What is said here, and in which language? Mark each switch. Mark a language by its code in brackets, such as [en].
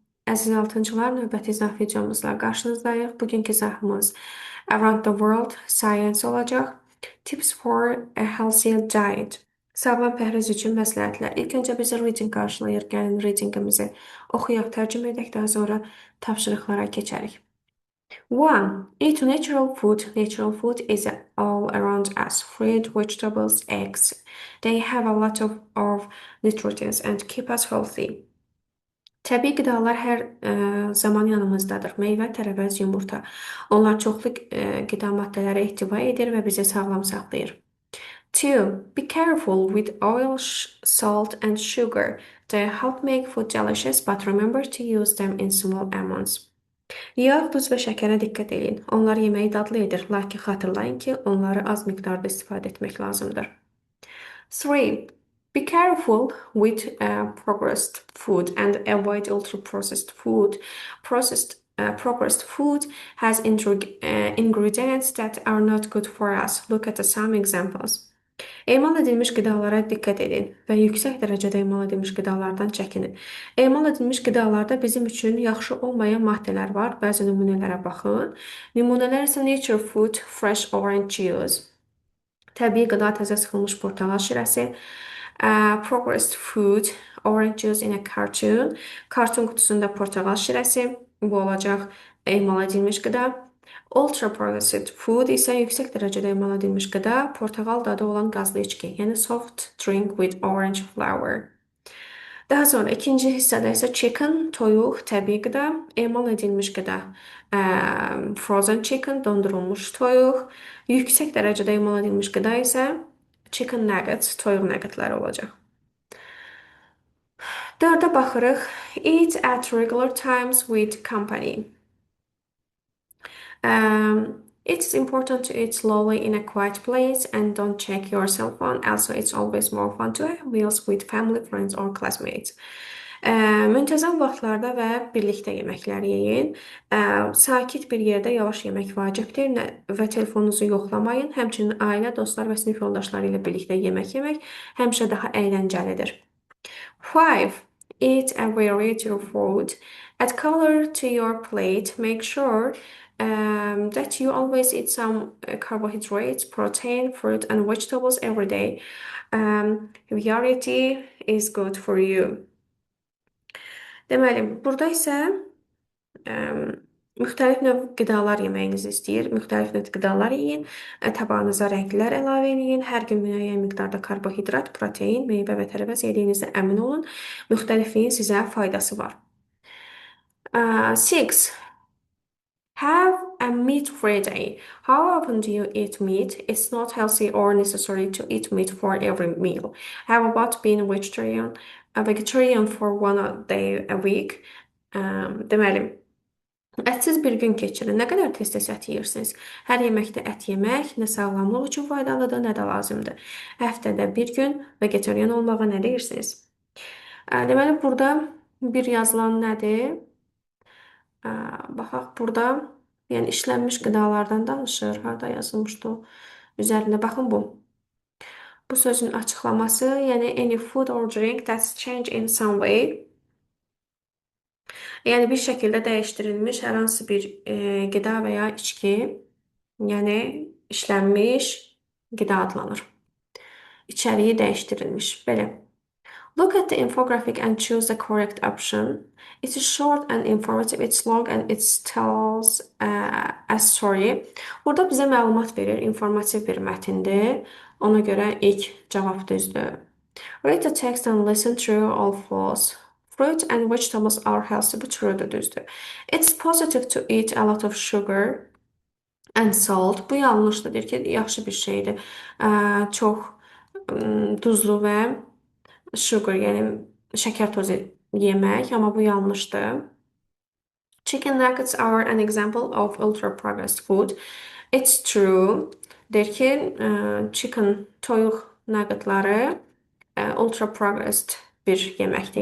[az] Əziz altıncılar, növbəti izah videomuzla qarşınızdayıq. Bugünkü izahımız Around the World Science olacaq. [en] Tips for a Healthy Diet. [az] Sağlam pəhriz üçün məsləhətlər. İlk öncə bizi reading qarşılayır. Gəlin readingimizi oxuyaq, tərcümə edək, daha sonra tapşırıqlara keçərik. [en] 1. Eat natural food. Natural food is all around us. Fruit, vegetables, eggs. They have a lot of nutrients and keep us healthy. [az] Təbii qidalar hər zaman yanımızdadır. Meyvə, tərəvəz, yumurta. Onlar çoxlu qida maddələri ehtiva edir və bizi sağlam saxlayır. 2. [en] Be careful with oil, salt and sugar. They help make food delicious, but remember to use them in small amounts. [az] Yağ, duz və şəkərə diqqət edin. Onlar yeməyi dadlı edir, lakin xatırlayın ki, onları az miqdarda istifadə etmək lazımdır. 3. [en] Be careful with processed food and avoid ultra-processed food. Processed food has ingredients that are not good for us. Look at some examples. [az] Emal edilmiş qidalara diqqət edin və yüksək dərəcədə emal edilmiş qidalardan çəkinin. Emal edilmiş qidalarda bizim üçün yaxşı olmayan maddələr var. Bəzi nümunələrə baxın. Nümunələr isə [en] Nature Food Fresh Orange Juice. [az] Təbii qida təzə sıxılmış portağal şirəsi. [en] Processed food, orange juice in a cartoon. [az] Karton qutusunda portağal şirəsi. Bu olacaq emal edilmiş qida. [en] Ultra processed food [az] isə yüksək dərəcədə emal edilmiş qida, portağal dadı olan qazlı içki, yəni [en] soft drink with orange flower. [az] Daha sonra ikinci hissədə isə chicken, toyuq, təbii qida, emal edilmiş qida, frozen chicken, dondurulmuş toyuq, yüksək dərəcədə emal edilmiş qida isə chicken nuggets, toyuq nuggetləri olacaq. 4-ə baxırıq. [en] Eat at regular times with company. It's important to eat slowly in a quiet place and don't check your cell phone. Also, it's always more fun to have meals with family, friends or classmates. [az] Müntəzəm vaxtlarda və birlikdə yeməklər yeyin. Sakit bir yerdə yavaş yemək vacibdir və telefonunuzu yoxlamayın. Həmçinin ailə, dostlar və sinif yoldaşları ilə birlikdə yemək yemək həmişə daha əyləncəlidir. [en] 5. Eat a variety of food. Add color to your plate. Make sure that you always eat some carbohydrates, protein, fruit and vegetables every day. Variety is good for you. [az] Deməli, burada isə müxtəlif növ qidalar yeməyinizi istəyir. Müxtəlif növ qidalar yeyin. Tabağınıza rənglər əlavə edin. Hər gün müəyyən miqdarda karbohidrat, protein, meyvə və tərəvəz yediyinizdə əmin olun. Müxtəlifliyin sizə faydası var. [en] 6. Have a meat-free day. How often do you eat meat? It's not healthy or necessary to eat meat for every meal. How about being vegetarian for one day a week? [az] Deməli, ətsiz bir gün keçirin. Nə qədər tez-tez ət yeyirsiniz? Hər yeməkdə ət yemək nə sağlamlıq üçün faydalıdır, nə də lazımdır. Həftədə bir gün vegetarian olmağa nə deyirsiniz? Deməli, burada bir yazılan nədir? Baxaq, burada yəni işlənmiş qidalardan danışır. Harada yazılmışdı o? Üzərində baxın bu. Bu sözün açıqlaması, yəni [en] any food or drink that's changed in some way. [az] Yəni bir şəkildə dəyişdirilmiş hər hansı bir qida və ya içki, yəni işlənmiş qida adlanır. İçəriyi dəyişdirilmiş. Belə. [en] Look at the infographic and choose the correct option. It is short and informative, it's long and it tells a story. [az] Burada bizə məlumat verir, informativ bir mətindir. Ona görə ilk cavab düzdür. [en] Read the text and listen true or false. Fruit and vegetables are healthy, [az] bu true'dur, düzdür. [en] It's positive to eat a lot of sugar and salt. [az] Bu yanlışdır, deyir ki, yaxşı bir şeydir. Çox duzlu və sugar, yəni şəkər tozu yemək, amma bu yanlışdır. [en] Chicken nuggets are an example of ultra-processed food. It's true. [az] Deyir ki, chicken, toyuq nuggetları ultra-processed bir yeməkdir.